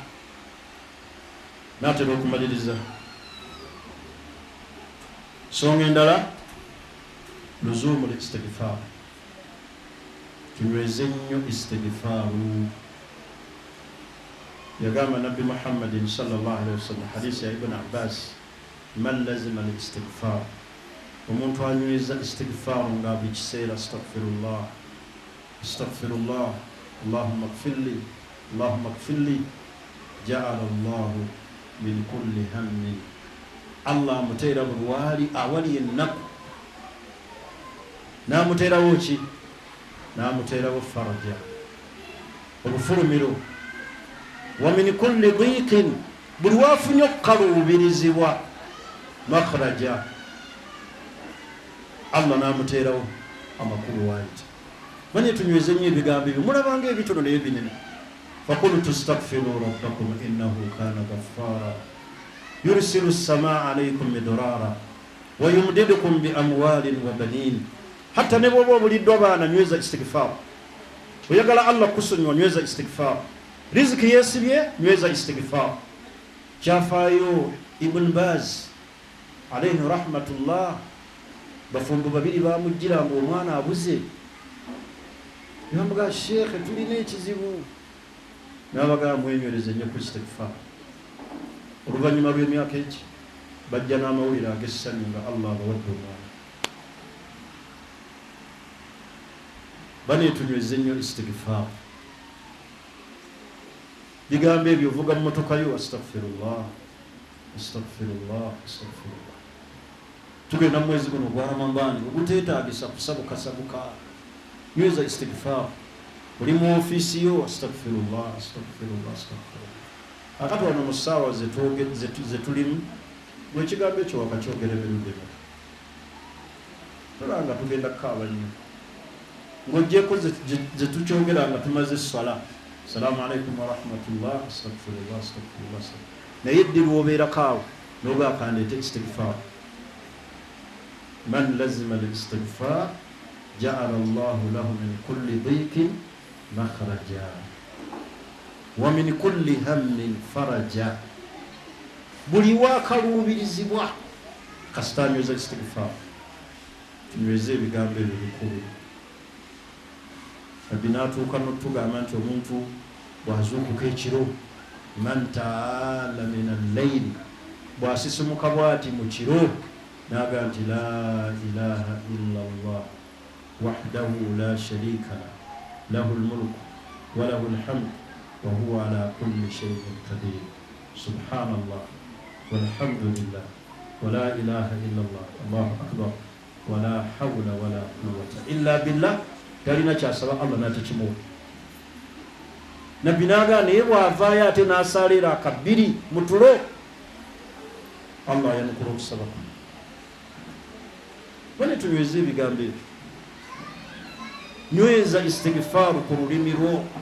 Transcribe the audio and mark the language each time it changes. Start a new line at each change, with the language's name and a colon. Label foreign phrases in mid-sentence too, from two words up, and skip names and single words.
Ganda: Natera okumaliriza, songa endala
Arabic: لزوم الاستغفار,
Ganda: tunyweze nnyo istighfaru. Yagamba Nabbi Muhammadin
Arabic: صلى الله عليه وسلم,
Ganda: hadisi ya Ibn
Arabic: Abbas, من لزم الاستغفار,
Ganda: omuntu anyweza istighfaru nga buli kiseera,
Arabic: أستغفر الله أستغفر الله، اللهم اغفر لي اللهم اغفر لي، جعل الله من كل هم,
Ganda: Allah amuteera bulwali awali ennaku, n'amuteerawo ki, n'amuteerawo
Arabic: faraja. obufulumiro. ومن كل ضيق,
Ganda: buli wafunye okukaluubirizibwa, makhraja, Allah n'amuteerawo amakulu wanti. Manye tunyweze nnyo ebigambo ebyo, mulabanga ebitono naye binene.
Arabic: فقلت استغفروا ربكم إنه كان غفارا يرسل السماء عليكم مدرارا ويمددكم بأموال وبنين.
Ganda: Hatta ne bwoba obuliddwa abaana nyweza istighfar. Oyagala Allah kusonyiwa, nyweza istighfar. Riziki yesibye, nyweza istighfar. Kyafaayo Ibn Baz
Arabic: عليه رحمة الله,
Ganda: bafumbo babiri bamujjira ng'omwana abuze. Yamuga Sheikh, tulina ekizibu. N'abagamba mwenywereze nnyo ku istighfar. Oluvannyuma lw'emyaka egi bajja n'amawulire ag'essanyu nga Allah abawadde omwana. Baneetunyweze nnyo istighfar. Bigambo ebyo ovuga mu motoka yo,
Arabic: أستغفر الله، أستغفر الله، أستغفر الله.
Ganda: Tugenda mu mwezi guno gwa Ramadani oguteetaagisa kusabukasabuka, nyweza istighfar. Buli mu ofiisi yo,
Arabic: أستغفر الله، أستغفر الله، أستغفر الله.
Ganda: Akati wano mu ssaawa ze tulimu, bwe ekigambo ekyo wakakyogera emirundi ebiri, tolanga tugenda kukaaba nnyo. Ng'oggyeko ze tukyogera nga tumaze essala,
Arabic: السلام عليكم ورحمة الله، أستغفر الله، أستغفر الله، أستغفر الله.
Ganda: Naye eddi lw'obeerako awo n'oba akandeeta istighfar.
Arabic: من لزم الاستغفار جعل الله له من كل ضيق مخرجا ومن كل هم فرجا.
Ganda: Buli wakaluubirizibwa kasita nyweza istighfar. Tunyweze ebigambo ebyo bikulu. Nabbi n'atuuka n'otugamba nti omuntu bw'azuukuka ekiro,
Arabic: من تعار من الليل,
Ganda: bw'asisimuka bw'ati mu kiro n'agamba nti
Arabic: لا إله إلا الله وحده لا شريك له له الملك وله الحمد وهو على كل شيء قدير. سبحان الله والحمد لله ولا إله إلا الله الله أكبر ولا حول ولا قوة إلا بالله.
Ganda: Talina kyasaba Allah n'atakimuwa. Nabbi n'agamba naye bw'avaayo ate n'asalira akabiri mu tulo, Allah yanukula okusaba kwe. Bane tunyweze ebigambo ebyo. Nyweza istighfar ku lulimi lwo.